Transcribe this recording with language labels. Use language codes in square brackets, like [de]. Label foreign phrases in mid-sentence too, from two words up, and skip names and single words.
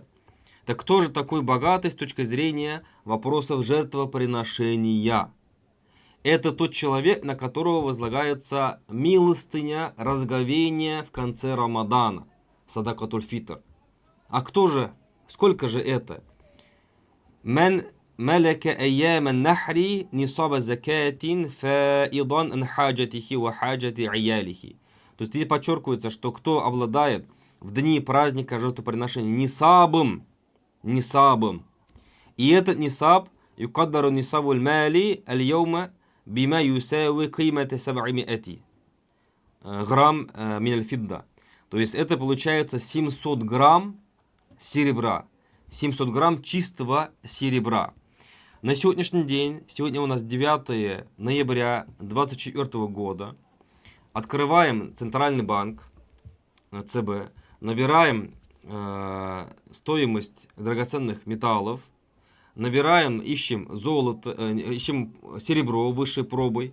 [ru] Так кто же такой богатый с точки зрения вопросов жертвоприношения? Это тот человек, на которого возлагается милостыня, разговение в конце Рамадана. [ar] صدقة الفطر. [ru] А кто же? Сколько же это? [ar] من ملك أيام النحر نصاب زكاة فائضا عن حاجته وحاجة عياله. [ru] То есть здесь подчеркивается, что кто обладает в дни праздника жертвоприношения нисабом, и этот нисаб [ar] يقدر نصاب المال اليوم بما يساوي قيمة 700 غرام من الفضة. [ru] То есть это получается 700 грамм серебра. 700 грамм чистого серебра. На сегодняшний день, сегодня у нас 9 ноября 2024 года, открываем Центральный банк, ЦБ, набираем стоимость драгоценных металлов, набираем, ищем золото, ищем серебро высшей пробой.